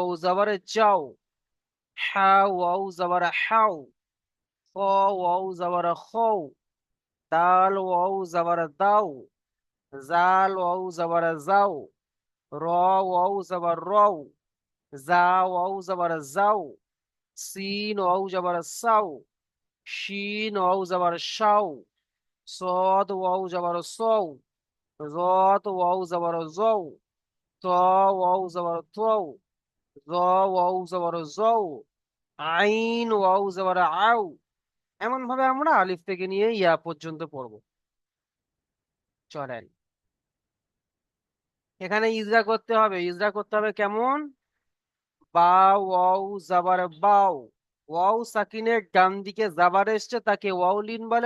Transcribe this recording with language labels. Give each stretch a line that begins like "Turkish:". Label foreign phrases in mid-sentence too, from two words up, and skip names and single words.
Bangla: জাবার যাও, হা ওয়াও জাবার হাও, খ ওয়াও জাবার খও, দাল ওয়াও জাবার দাও, জাল ওয়াও জাবার যাও, র ওয়াও জাবার রও, জা ওয়াও জাবার যাও, সিন ওয়াও জাবার সাও, শিন ওয়াও জাবার শাও,
Urdu: صاد واو زبر صو، ضاد واو زبر زو، طا واو زبر طو، ظا واو زبر زو،
Bangla: আইন ওয়াও জবর আউ। এমন ভাবে আমরা আলিফ থেকে নিয়ে ইয়া পর্যন্ত পড়বো। চলেন, এখানে ইজরা করতে হবে। ইজরা করতে হবে কেমন? বা ওয়াও জাবার বাও, ওয়াও সাকিনের ডান দিকে জাবার এসছে তাকে ওয়াউলিন বলে।